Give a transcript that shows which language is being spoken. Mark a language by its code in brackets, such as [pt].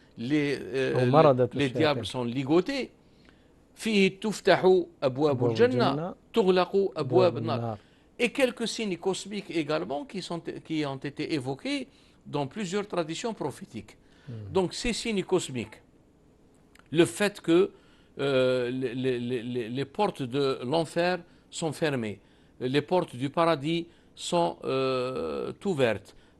[fr] Les diables sont ligotés. [ar] فيه تفتح أبواب الجنة تغلق أبواب النار. [fr] Et quelques signes cosmiques également qui ont été évoqués dans plusieurs traditions prophétiques. Donc ces signes cosmiques, le fait que les portes de l'enfer sont fermées, les portes du paradis sont ouvertes.